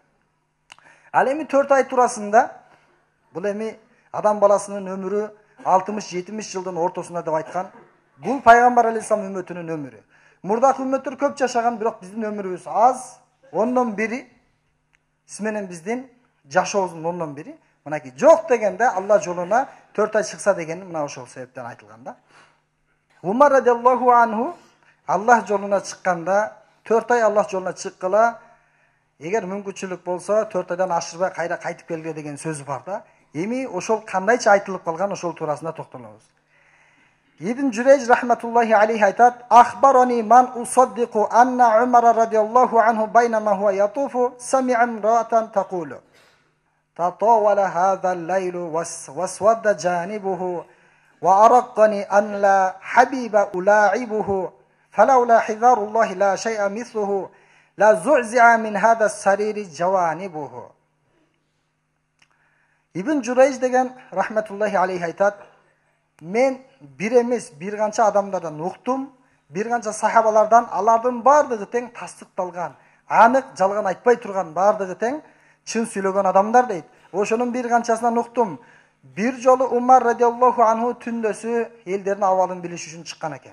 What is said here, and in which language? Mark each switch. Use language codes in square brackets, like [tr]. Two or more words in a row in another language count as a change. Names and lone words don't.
[ky] Ал эми 4 ай туурасында, бул эми адам баласынын өмүрү 60-70 жылдын ортосунда деп айткан. Бул пайгамбар алейхисалам үммөтүнүн өмүрү. Мурдакы үммөттөр көп жашаган, бирок биздин өмүрүбүз аз. 10-1 менен биздин жашообуздун 10-1 мынакей жок дегенде Алла жолуна 4 ай чыкса деген мына ошол себептен айтылган да. Умар [ar] رضي الله عنه [ky] Аллах жолуна чыкканда 4 ай Аллах жолуна чыккыла, эгер мүмкүнчүлүк болсо 4 айдан ашырбай кайра кайтып келге деген сөз бар да. Эми ошол кандайча айтылып калган, ошол туурасында токтолобуз. [ar] Ибн Журейж رحمة الله عليه айтат: "أخبرني من أصدق أن عمر رضي الله عنه بينما هو يطوف سمع امرأة تقول تطاول هذا الليل واسود جانبه وأرقني أن لا حبيب ألاعبه فلولا حذار الله لا شيء مثله لا زعزع من هذا السرير جوانبه." [ky] Ibn Jurayj деген [ar] رحمة الله عليه [ky] айтат: "Мен бир эмес, бир канча адамдардан уктум, бир канча сахабалардан, алардын бардыгы тең тастыкталган, анык, жалган айтпай турган, бардыгы тең чын сүйлөгөн адамдар" дейт. Ошонун бир канчасынан уктум. Бир жолу Умар [ar] رضي الله عنه [ky] түндөсү элдердин абалын билиш үчүн чыккан экен.